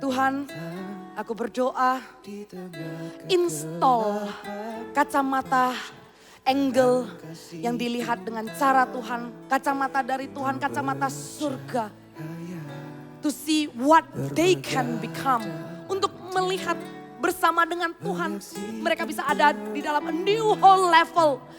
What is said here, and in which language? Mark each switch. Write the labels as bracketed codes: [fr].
[id] Tuhan, aku berdoa, install kacamata angle yang dilihat dengan cara Tuhan, kacamata dari Tuhan, kacamata surga. [en] To see what they can become. [id] Untuk melihat bersama dengan Tuhan, mereka bisa ada di dalam [en] a new whole level.